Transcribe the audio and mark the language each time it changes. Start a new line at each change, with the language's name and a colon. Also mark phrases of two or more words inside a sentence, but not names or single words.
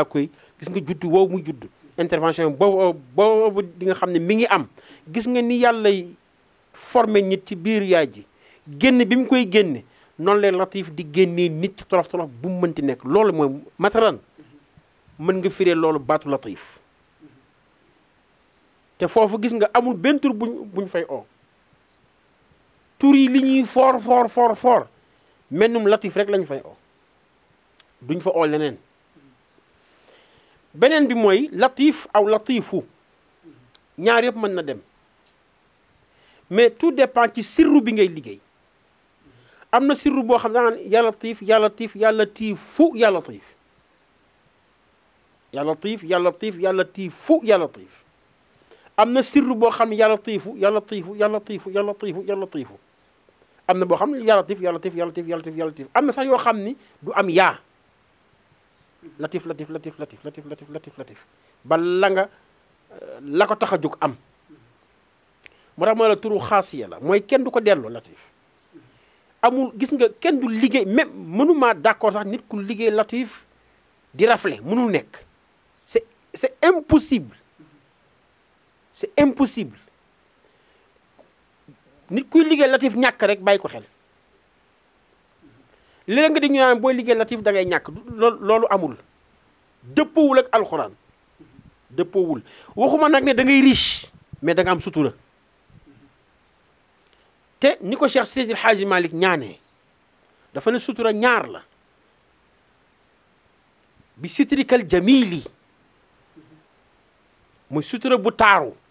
Wolof: koy gis nga juddu woowu muy judd intervention boobu di nga xam ne mi ngi am gis nga ni yàlla formé nit ci biir yaay ji génn bi mu koy génne noonu lay Latif di génnee nit ci tolof tolof bu mu mënti nekk loolu mooy matalan mën nga firee loolu baatu Latif te foofu gis nga amul benn tur buñ fay oo tur yi li ñuy foor mennum Latif rek lañ fay oo duñ fa oo leneen beneen bi mooy Latif aw Latifu ñaar yëpp mën na dem
French: mais tout dépend
Wolof: ci sirru bi ngay liggéey am na sirru boo xam ne ya Latif ya Latif ya Latifu ya Latif ya Latif ya Latif ya Latifu ya Latif am na sirru boo xam ne ya Latifu ya Latifu ya Latifu ya Latifu ya Latifu am na boo xam ne ya Latif ya Latif ya Latif ya Latif ya Latif am na sax yoo xam ni du am yaa Latif Latif Latif Latif Latif Latif Latif Latif ba la ko tax a jóg am moo tax ma la turu xaasiya la mooy kenn du ko delloo Latif amul gis nga kenn du liggéey même mënumaa d'accord sax nit ku liggéey Latif di rafle mënul nekk
French: c'est impossible c'est impossible
Wolof: nit kuy liggéey Latif ñàkk rek bàyyi ko xel léeg nga di ñu naan booy liggéey Latif da ngay ñàkk loolu amul dëppoowul ak alxuraan dëppoowul waxuma nag ne da ngay riche mais da nga am sutura te ni ko Cheikh Seydil Hadji Malick ñaanee dafa ne sutura ñaar la bi
Arabic: sitrikal jamili
Wolof: mooy sutura bu taaru